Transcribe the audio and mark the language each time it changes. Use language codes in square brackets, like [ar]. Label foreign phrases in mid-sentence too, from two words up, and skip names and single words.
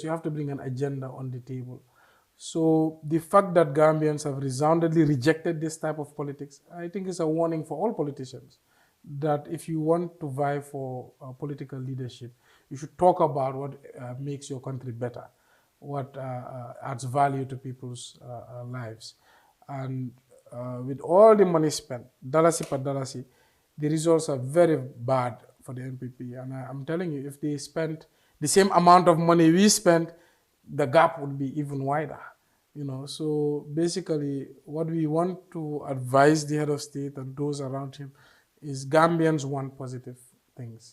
[en] You have to bring an agenda on the table. So the fact that Gambians have resoundingly rejected this type of politics, I think is a warning for all politicians that if you want to vie for political leadership, you should talk about what makes your country better, what adds value to people's lives. And with all the money spent, dalasi per dalasi, the results are very bad for the NPP. And I'm telling you, if they spent the same amount of money we spent, the gap would be even wider. You know, so basically what we want to advise the head of state and those around him is Gambians want positive things.